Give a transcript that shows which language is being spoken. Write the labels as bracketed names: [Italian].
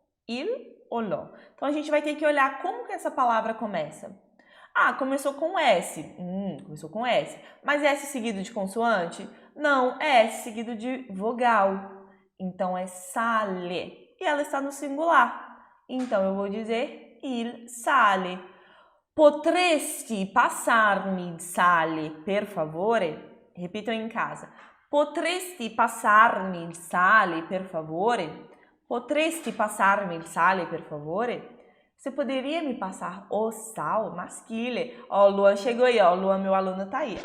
[Portuguese] Il ou lo? Então, a gente vai ter que olhar como que essa palavra começa. Ah, começou com S. Começou com S. Mas S seguido de consoante? Não, é S seguido de vogal. Então, é sale. E ela está no singular. Então, eu vou dizer [Italian] il sale. Potresti passarmi il sale, per favore? [Portuguese] Repitam em casa. [Italian] Potresti passarmi il sale, per favore? Potresti passarmi il sale, per favore? [Portuguese] Você poderia me passar o sal? Maschile. Ó, o Luan chegou aí, ó. O Luan, meu aluno, tá aí.